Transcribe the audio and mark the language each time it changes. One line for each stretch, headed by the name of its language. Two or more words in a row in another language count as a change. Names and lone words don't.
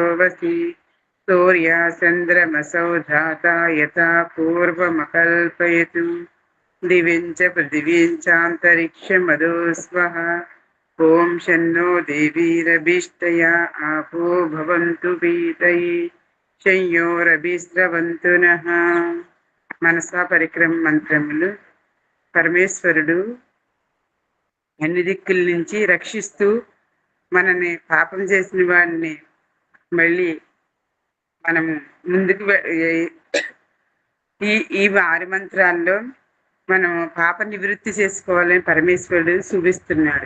Sanskrit: वसि सूर्याचन्द्रमसौ धाता यथा पूर्वमकल्पयतु दिव्यं च पृथिवीं चान्तरिक्षमदो स्वः ॐ शन्नो देवीरभिष्टया आपो भवन्तु पीतये संयोरभिस्रवन्तु नः
Telugu: మనసా పరిక్రమ మంత్రములు. పరమేశ్వరుడు అన్ని దిక్కుల నుంచి రక్షిస్తూ మనని పాపం చేసిన వాడిని మళ్ళీ మనము ముందుకు ఈ 6 మంత్రాల్లో మనం పాప నివృత్తి చేసుకోవాలని పరమేశ్వరుడు చూపిస్తున్నాడు.